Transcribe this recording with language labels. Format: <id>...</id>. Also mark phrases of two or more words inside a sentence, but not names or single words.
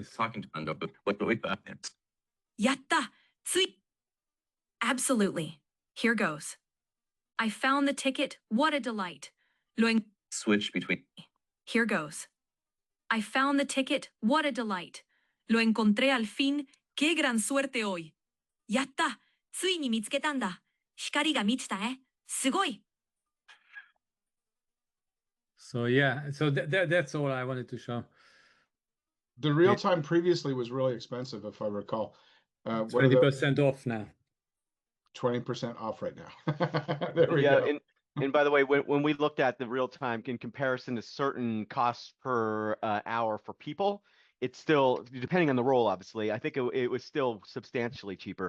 <en>this. talking to Ando, but what do we got? Yatta! Sweet! Absolutely. Here goes. I found the ticket. What a delight. Switch between. Here goes. I found the ticket. What a delight.</en> <es>Lo encontré al fin. Qué gran suerte hoy.</es> <ja>Yatta! ついに見つけたんだ。光が満ちたね。すごい。</ja> <en>So yeah, so that's all I wanted to show. The real time previously was really expensive, if I recall. 20% off now. 20% off right now. There we go. And by the way, when we looked at the real time in comparison to certain costs per hour for people, it's still, depending on the role, obviously, I think it was still substantially cheaper.</en>